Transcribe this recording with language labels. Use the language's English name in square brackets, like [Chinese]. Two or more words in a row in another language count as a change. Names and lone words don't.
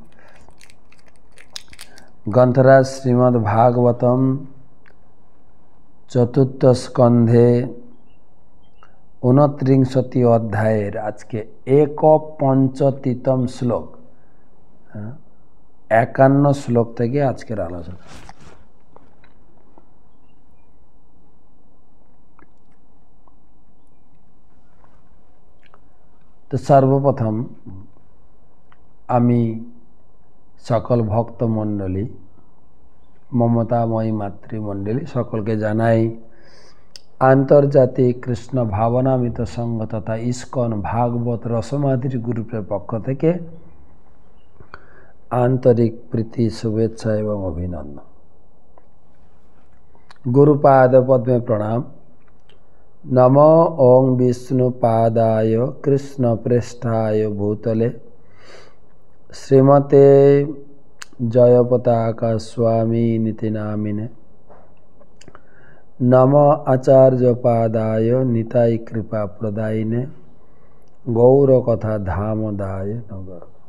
[Sanskrit] ग्रंथराज श्रीमद् भागवतम चतुर्थ स्कंधे 29 अध्याय [Hindi] आज के [Sanskrit] 51 श्लोक 51 श्लोक [Bangla] থেকে আজকের আলোচনা। তো সর্বপ্রথম আমি সকল ভক্তমণ্ডলী মমতাময়ী মাতৃমণ্ডলী সকলকে জানাই আন্তর্জাতিক কৃষ্ণ ভাবনামৃত সংঘ তথা ইস্কন ভাগবত রসমাধির গ্রুপের পক্ষ থেকে আন্তরিক প্রীতি শুভেচ্ছা এবং অভিনন্দন। গুরুপাদ পদ্মে প্রণাম। [Sanskrit] नमो ओं विष्णुपादाय कृष्णप्रेष्ठाय भूतले श्रीमते जयपताका स्वामिनिति नामिने। नमो आचार्यपादाय निताय कृपा प्रदायिने गौरकथा धामदाय नगर।